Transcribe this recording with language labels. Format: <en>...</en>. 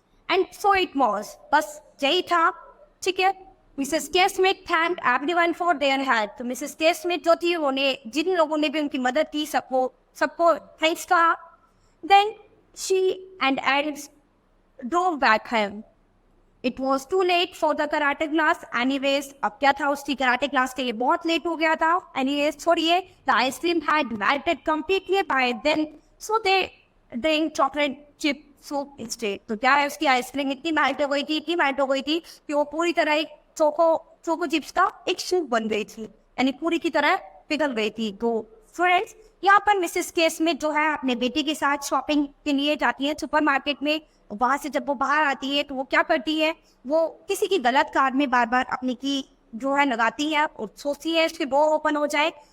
<en>and so it was,</en> <hi>बस यही था. ठीक है,</hi> <en>Mrs K Smith thank everyone for their help.</en> <hi>तो मिसेस के स्मिथ जो थी, उन्हें जिन लोगों ने भी उनकी मदद की, सबको थैंक्स कहा.</hi> <en>Then she and Addis drove back home. It was too late for the karate class.</en> <hi>Anyways, अब क्या था उसकी karate class के लिए बहुत late हो गया था.</hi> <en>Anyways,</en> <hi>छोड़िए,</hi> <en>the ice cream had melted completely by then, so they drank chocolate chip soup instead.</en> <hi>तो क्या है, उसकी आइसक्रीम इतनी मेल्ट हो गई थी कि वो पूरी तरह एक चोको चिप्स का एक सूप बन गई थी, यानी पूरी की तरह पिघल गई थी. तो फ्रेंड्स, यहाँ पर मिसेस के स्मिथ जो है अपने बेटे के साथ शॉपिंग के लिए जाती है सुपरमार्केट में. वहां से जब वो बाहर आती है तो वो क्या करती है, वो किसी की गलत कार में बार बार अपनी की जो है लगाती है और सोचती है उसके डोर ओपन हो जाए.</hi>